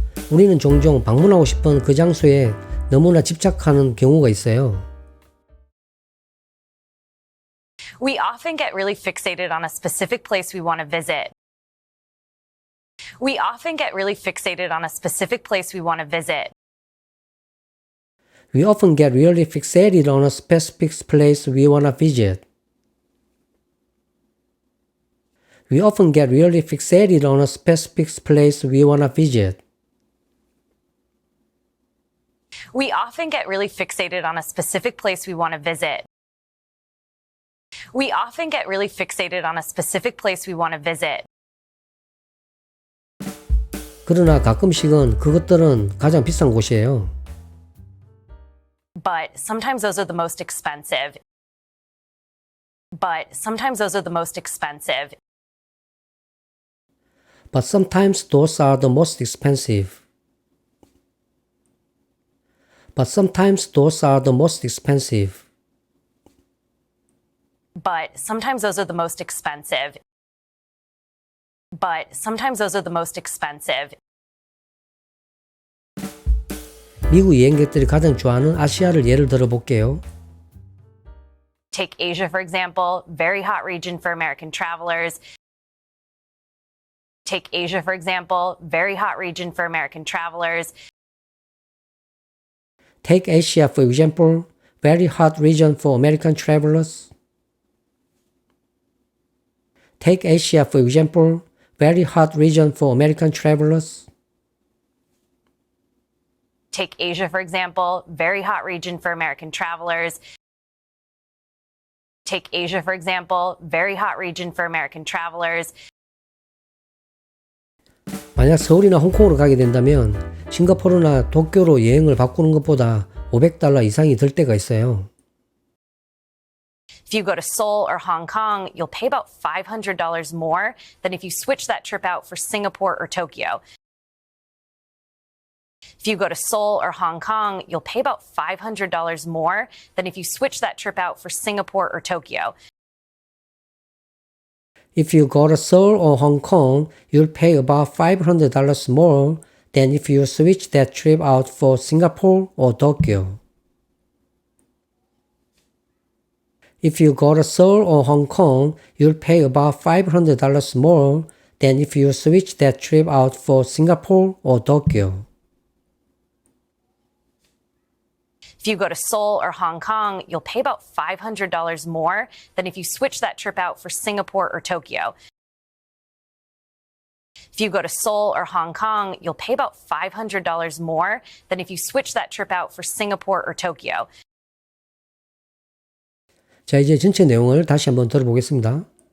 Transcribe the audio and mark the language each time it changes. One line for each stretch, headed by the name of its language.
Korean: 우리는 종종 방문하고 싶은 그 장소에 너무나 집착하는 경우가 있어요.
English: We often get really fixated on a specific place we want to visit. We often get really fixated on a specific place we want to visit. We often get really fixated on a specific place we want to visit. We often get really fixated on a specific place we want to visit. We often get really fixated on a specific place we want to visit. We often get really fixated on a specific place we want to visit.
Korean: 그러나 가끔씩은 그것들은 가장 비싼 곳이에요.
English: But sometimes those are the most expensive. But sometimes those are the most expensive. But sometimes those are the most expensive. But sometimes those are the most expensive. But sometimes those are the most expensive. But sometimes those are the most expensive.
Korean: 미국 여행객들이 가장 좋아하는 아시아를 예를 들어 볼게요.
English: Take Asia, for example, very hot region for American travelers. Take Asia, for example, very hot region for American travelers. Take Asia, for example, very hot region for American travelers. Take Asia, for example, very hot region for American travelers. Take Asia, for example, very hot region for American travelers. Take Asia, for example, very hot region for American travelers.
Korean: 만약 서울이나 홍콩으로 가게 된다면 싱가포르나 도쿄로 여행을 바꾸는 것보다 $500 이상이 들 때가 있어요.
English: If you go to Seoul or Hong Kong, you'll pay about $500 more than if you switch that trip out for Singapore or Tokyo. If you go to Seoul or Hong Kong, you'll pay about $500 more than if you switch that trip out for Singapore or Tokyo. If you go to Seoul or Hong Kong, you'll pay about $500 more than if you switch that trip out for Singapore or Tokyo. If you go to Seoul or Hong Kong, you'll pay about $500 more than if you switch that trip out for Singapore or Tokyo. If you go to Seoul or Hong Kong, you'll pay about $500 more than if you switch that trip out for Singapore or Tokyo. If you go to Seoul or Hong Kong, you'll pay about $500 more than if you switch that trip out for Singapore or Tokyo.
Korean: 자, 이제 전체 내용을 다시 한번 들어보겠습니다.